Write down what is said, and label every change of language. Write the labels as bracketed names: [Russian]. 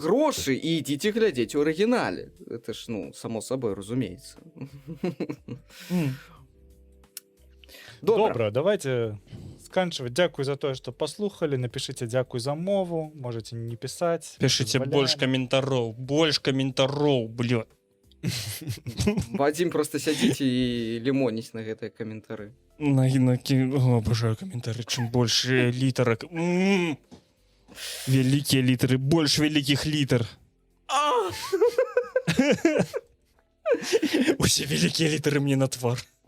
[Belarusian] грошы і ідзіце глядзець у арыгінале. [Russian] Это ж, ну, само собой, разумеется. Добра, давайте сканчивать. [Belarusian] Дзякуй за тое, што паслухалі. Напішыце дзякуй за мову. Можете не пісаць. [Russian] Пишите больше комментароў, блядь. [Belarusian] Вадим просто сядзіце і лімоніць на гэтыя каментары. [Russian] Обожаю комментарии, чем больше литерок. Великие литеры, больше великих литер. Усе великие литеры мне на твар.